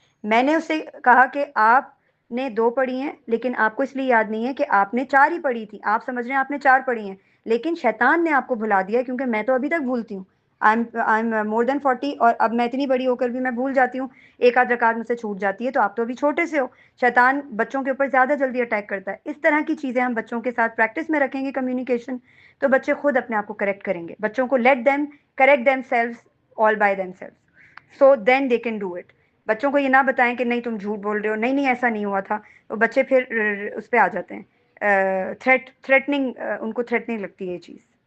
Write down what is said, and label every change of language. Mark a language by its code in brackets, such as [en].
[ur] میں نے اسے کہا کہ آپ نے 2 پڑھی ہیں, لیکن آپ کو اس لیے یاد نہیں ہے کہ آپ نے 4 ہی پڑھی تھی, آپ سمجھ رہے ہیں آپ نے 4 پڑھی ہیں, لیکن شیطان نے آپ کو بھلا دیا ہے, کیونکہ میں تو ابھی تک بھولتی ہوں, [en] I am more than 40, [ur] اور اب میں اتنی بڑی ہو کر بھی میں بھول جاتی ہوں, ایک آدھ رکعت مجھ سے چھوٹ جاتی ہے, تو آپ تو ابھی چھوٹے سے ہو. شیطان بچوں کے اوپر زیادہ جلدی اٹیک کرتا ہے. اس طرح کی چیزیں ہم بچوں کے ساتھ پریکٹس میں رکھیں گے, کمیونیکیشن, تو بچے خود اپنے آپ کو کریکٹ کریں گے. بچوں کو [en] Let them correct themselves all by themselves, so then they can do it. [ur] بچوں کو یہ نہ بتائیں کہ نہیں تم جھوٹ بول رہے ہو, نہیں نہیں ایسا نہیں ہوا تھا, تو بچے پھر اس پہ آ جاتے ہیں, تھریٹننگ, ان کو تھریٹننگ لگتی ہے یہ چیز.